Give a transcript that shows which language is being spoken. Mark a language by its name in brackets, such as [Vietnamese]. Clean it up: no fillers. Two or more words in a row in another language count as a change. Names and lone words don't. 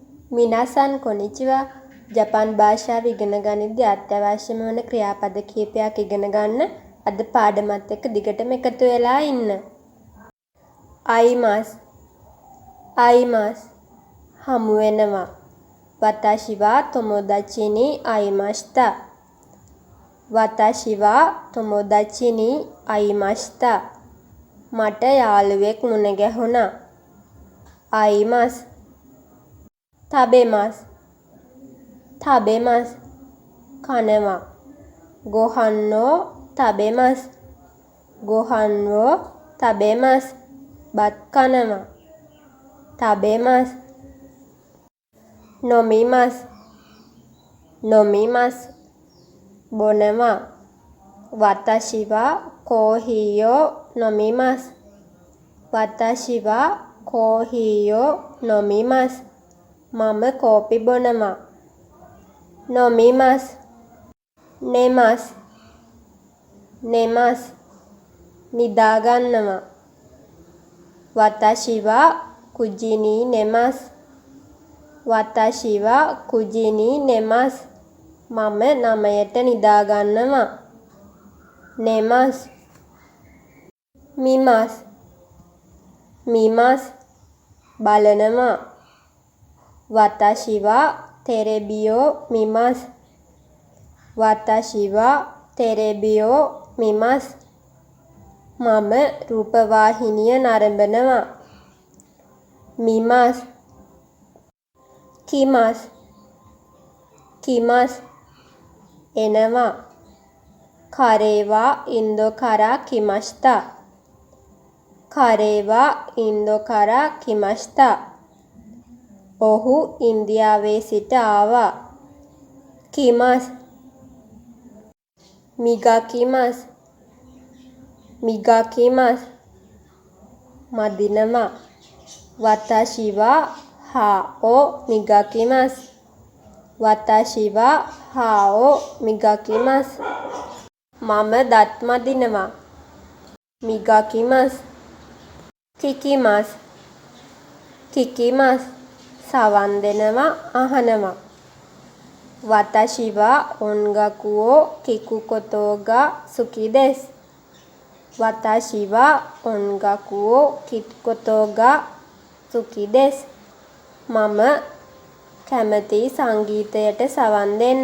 [Sinhala] මිනාසන් කොනිචිවා ජපාන් භාෂාව ඉගෙන ගනිද්දී අත්‍යවශ්‍යම වන ක්‍රියාපද කිහිපයක් ඉගෙන ගන්න අද පාඩමත් එක්ක දිගටම එකතු වෙලා ඉන්න. අයිමාස් හමු වෙනවා. [Japanese] 私は友達に会いました. 私は友達に会いました. [Sinhala] මට යාළුවෙක් මුණ ගැහුණා. [Japanese] 会います 食べます [Sinhala] කනවා. [Japanese] ご飯を食べます [Sinhala] බත් කනවා. [Japanese] 食べます 飲みます බොනවා. 私はコーヒーを飲みます. 私はコーヒーを飲みます. [Sinhala] මම කෝපි බොනවා. [Japanese] 飲みます 寝ます [Sinhala] නිදා ගන්නවා. [Japanese] 私は九時に寝ます. 私は九時に寝ます [Sinhala] මම 9ට නිදා ගන්නවා. [Japanese] 寝ます 見ます බලනවා. 私はテレビを見ます. 私はテレビを見ます [Sinhala] මම රූපවාහිනිය නරඹනවා. [Japanese] 見ます 来ます එනවා. 彼はインドから来ました. 彼はインドから来ました [Sinhala] ඔහු ඉන්දියාවේ සිට ආවා. [Japanese] migakimasu මදිනවා. 私は歯を磨きます. 私は歯を磨きます. [Sinhala] මම දත් මදිනවා. [Japanese] 磨きます 聞きます [Sinhala] සවන් දෙනවා අහනවා. [Japanese] 私は音楽を聞くことが好きです. 私は音楽を聞くことが好きです. [Sinhala] මම කැමති සංගීතයට සවන් දෙන්න.